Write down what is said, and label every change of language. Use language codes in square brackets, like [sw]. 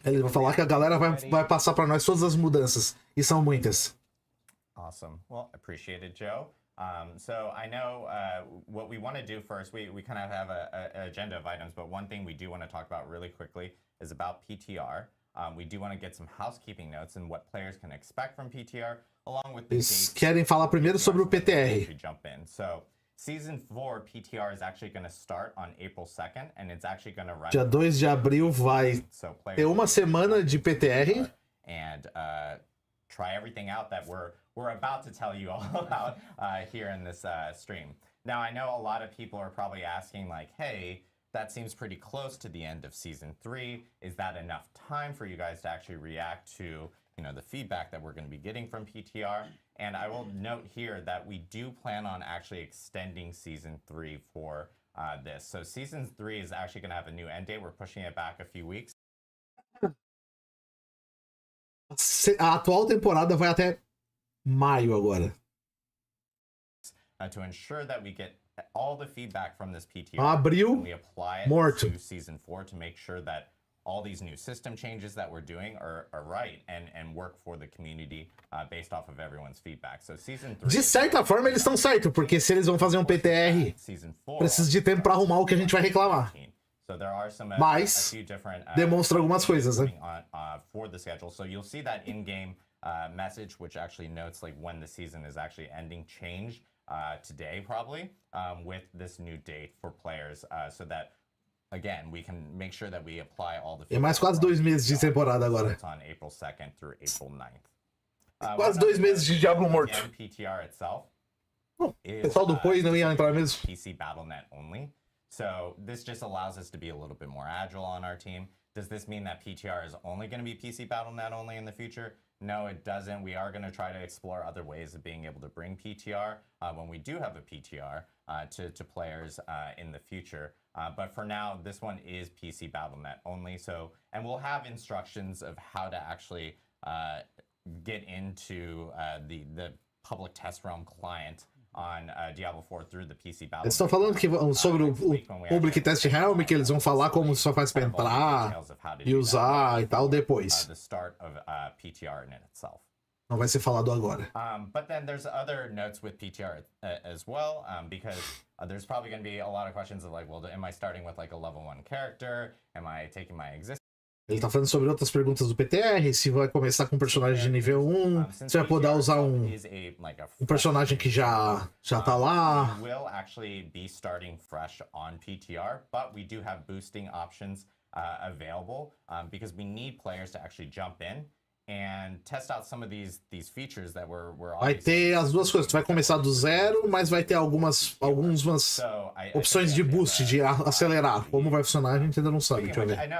[pt] Ele vai falar que a galera vai passar para nós todas as mudanças. E são muitas. [en] Awesome. Well, appreciate it, Joe. So I know what we want to do first, we kind of have an agenda of items, but one thing we do want to talk about really quickly is about PTR. We do want to get some housekeeping notes and what players can expect from PTR, along with the [pt] Eles querem falar primeiro sobre o PTR. [en] Jump in. So Season 4 PTR is actually going to start on April 2nd, and it's actually going to run. [pt] Dia 2 de abril vai ter uma semana de PTR. [en] And try everything out that we're about to tell you all about here in this stream. Now, I know a lot of people are probably asking, like, hey, that seems pretty close to the end of Season 3. Is that enough time for you guys to actually react to, the feedback that we're going to be getting from PTR? And I will note here that we do plan on actually extending Season 3 for this. So Season 3 is actually going to have a new end date. We're pushing it back a few weeks. [pt] A atual temporada vai até maio agora. [en] To ensure that we get all the feedback from this PTR, [pt] Abril, [en] and we apply it [pt] morto. [en] to Season 4 to make sure that all these new system changes that we're doing are right and work for the community based off of everyone's feedback. So Season 3... [pt] De certa forma, eles estão certos, porque se eles vão fazer um PTR, precisa de tempo para arrumar o que a gente vai reclamar. [en] So there are some, [pt] Mas [en] a few different, [pt] demonstra algumas coisas, né? [en] For the schedule. So you'll see that in-game message, which actually notes like when the season is actually ending, change today probably with this new date for players, so that again we can make sure that we apply all the. [pt] É mais quase 2 meses de temporada agora. [en] It's on April 2nd through April 9th. [pt] Quase 2 meses de Diablo morto. [en] PTR itself. [pt] O pessoal do Poi não ia entrar mesmo. [en] PC BattleNet only. So this just allows us to be a little bit more agile on our team. Does this mean that PTR is only going to be PC BattleNet only in the future? No, it doesn't. We are going to try to explore other ways of being able to bring PTR when we do have a PTR to players in the future. But for now, this one is PC BattleNet only. So, and we'll have instructions of how to actually get into the public test realm client on Diablo 4 through the PC Battle. [pt] Eles estão falando que sobre o Public Test Realm, que eles vão falar como só faz para entrar e usar e tal depois. [en] The start of PTR in itself. [pt] Não vai ser falado agora. [en] But then there's other notes with PTR as well, because there's probably going to be a lot of questions of like, well, am I starting with like a level 1 character? Am I taking my existing? [pt] Ele tá falando sobre outras perguntas do PTR, se vai começar com um personagem de nível 1, se vai poder usar um personagem que já tá lá. [en] We will actually be starting fresh on PTR, but we do have boosting options available because we need players to actually jump in and test out some of these features that we're [pt] Vai ter as duas coisas, tu vai começar do zero, mas vai ter algumas opções de boost, de acelerar. Como vai funcionar, a gente ainda não sabe, deixa eu ver.